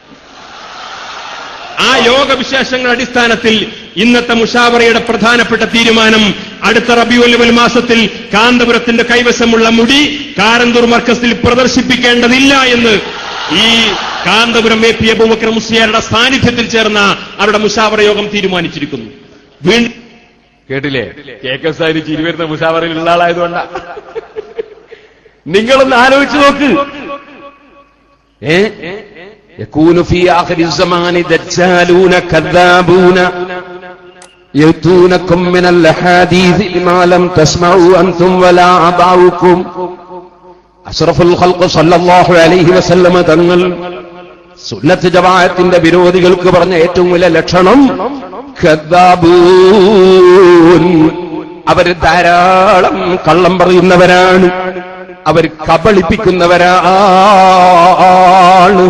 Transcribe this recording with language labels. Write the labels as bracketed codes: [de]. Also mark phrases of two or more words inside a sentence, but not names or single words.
[ml] ആ യോഗവിശേഷങ്ങളുടെ അടിസ്ഥാനത്തിൽ ഇന്നത്തെ മുഷാവറയുടെ പ്രധാനപ്പെട്ട തീരുമാനം അടുത്ത റബീഉൽ അവ്വൽ മാസത്തിൽ കാന്തപുരത്തിന്റെ കൈവശമുള്ള മുടി കാരന്തൂർ മർക്കസിൽ പ്രദർശിപ്പിക്കേണ്ടതില്ല എന്ന് ഈ കാന്തപുരം എ.പി. അബൂബക്കർ മുസ്ലിയാരുടെ സാന്നിധ്യത്തിൽ ചേർന്ന അവരുടെ മുഷാവറ യോഗം തീരുമാനിച്ചിരിക്കുന്നു. വീണ്ടും കേട്ടില്ലേ? കെ.കെ. സാഹിബ് ചിരി വരുന്ന മുഷാവറയിലുള്ള ആളായതുകൊണ്ടാ. നിങ്ങളൊന്ന് ആലോചിച്ച് നോക്ക്. [ar] يكون في آخر الزمان دجالون كذابون يأتونكم من الأحاديث ما لم تسمعوا أنتم ولا آباؤكم. أشرف الخلق صلى الله عليه وسلم [ml] തങ്ങൾ സുന്നത്ത് ജമാഅത്തിന്റെ വിരോധികൾക്ക് പറഞ്ഞ ഏറ്റവും വലിയ ലക്ഷണം കദ്ദാബൂൻ. അവർ ധാരാളം കള്ളം പറയുന്നവരാണ്, അവർ കബളിപ്പിക്കുന്നവരാണ്.